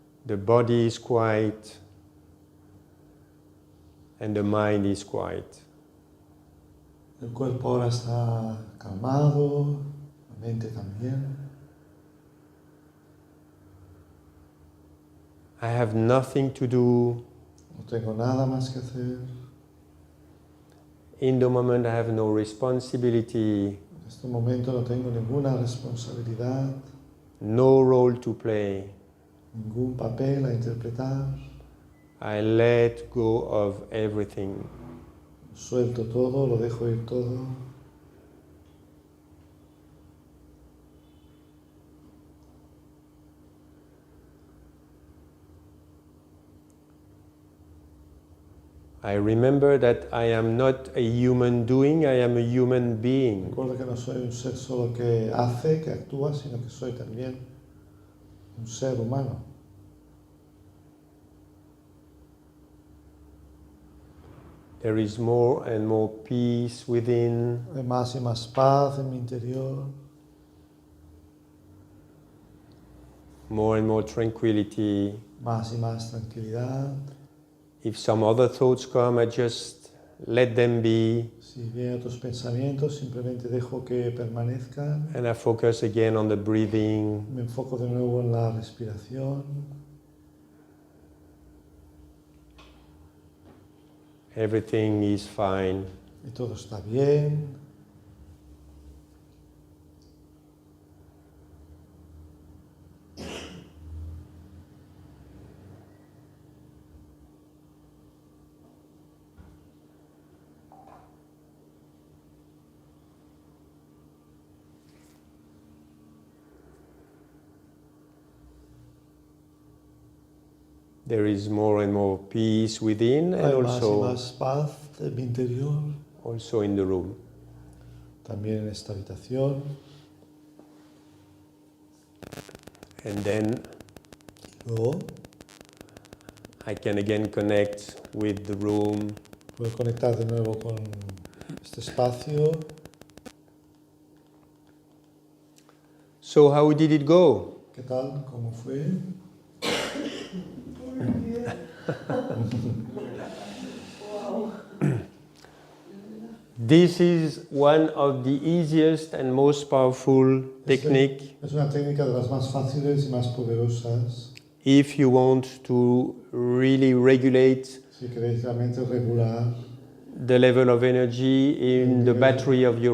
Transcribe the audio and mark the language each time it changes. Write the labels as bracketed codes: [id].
[en] the body is quiet, and the mind is quiet. [es] El cuerpo ahora está calmado, la mente también. [en] I have nothing to do. [es] No tengo nada más que hacer. [en] In the moment, I have no responsibility, [es] En este momento no tengo ninguna responsabilidad, [en] no role to play. [es] ningún papel a interpretar. [en] I let go of everything. [es] Suelto todo, lo dejo ir todo. [en] I remember that I am not a human doing, I am a human being. [es] Recuerdo que no soy un ser solo que hace, que actúa, sino que soy también un ser humano. [en] There is more and more peace within. [es] Hay más y más paz en mi interior, [en] More and more tranquility. [es] más y más tranquilidad. [en] If some other thoughts come, I just let them be, [es] Si vienen otros pensamientos, simplemente dejo que permanezcan. [en] and I focus again on the breathing. [es] Me enfoco de nuevo en la respiración. [en] Everything is fine. [es] Y todo está bien. [en] There is more and more peace within, and [es] Hay más y [en] also, [es] más paz en mi interior. [en] also in the room. [es] También en esta habitación. [en] And then [es] Luego [en] I can again connect with the room. [es] puedo conectar de nuevo con este espacio. [en] So how did it go? [es] ¿Qué tal? ¿Cómo fue? [en] This is one of the easiest and most powerful technique [es] Es una técnica de las más fáciles y más poderosas [en] if you want to really regulate [es] si queréis realmente regular [en] the level of energy in the battery of your